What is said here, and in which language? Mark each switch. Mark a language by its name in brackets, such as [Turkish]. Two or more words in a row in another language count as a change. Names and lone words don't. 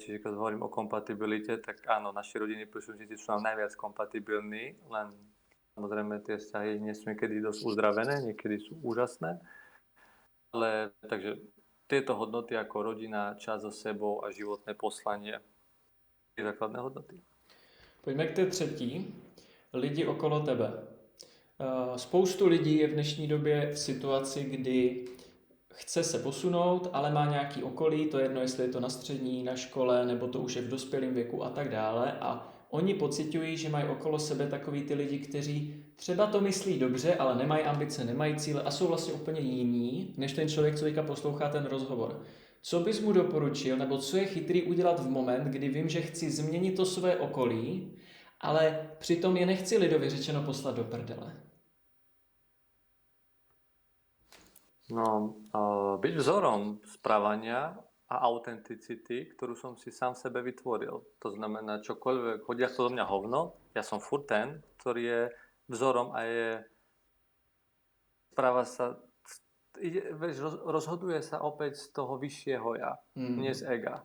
[Slovak] Čiže keď hovorím o kompatibilite, tak áno, naši rodiny príslušníci sú nám najviac kompatibilní, len samozrejme tie vzťahy nie sú niekedy dosť uzdravené, niekedy sú úžasné. Ale takže tieto hodnoty ako rodina, čas so sebou a životné poslanie, tie základné hodnoty. [Czech] Pojďme k té třetí. Lidi okolo tebe. Spoustu lidí je v dnešní době v situaci, kdy chce se posunout, ale má nějaký okolí, to je jedno, jestli je to na střední, na škole, nebo to už je v dospělém věku a tak dále. A oni pociťují, že mají okolo sebe takový ty lidi, kteří třeba to myslí dobře, ale nemají ambice, nemají cíle a jsou vlastně úplně jiní, než ten člověk, co teďka poslouchá ten rozhovor. Co bys mu doporučil, nebo co je chytrý udělat v moment, kdy vím, že chci změnit to své okolí, ale přitom je nechci lidově řečeno poslat do prdele? [Slovak] No, byť vzorom správania a autenticity, ktorú som si sám sebe vytvoril. To znamená, čokoľvek, hodia to do mňa hovno, ja som furt ten, ktorý je vzorom a správa sa, rozhoduje sa opäť z toho vyššieho ja, nie z ega.